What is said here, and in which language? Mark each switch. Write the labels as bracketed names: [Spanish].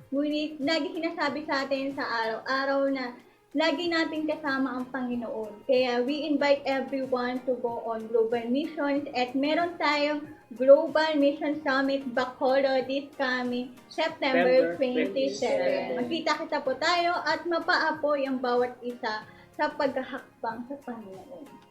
[Filipino] Ngunit lagi sinasabi sa atin sa araw-araw na lagi natin kasama ang Panginoon. Kaya [English] we invite everyone to go on global missions [Filipino] at meron tayong [English] Global Mission Summit Bacolod this coming September 27. [Filipino] Magkita-kita po tayo at mapaapoy ang bawat isa sa paghahakbang sa Panginoon.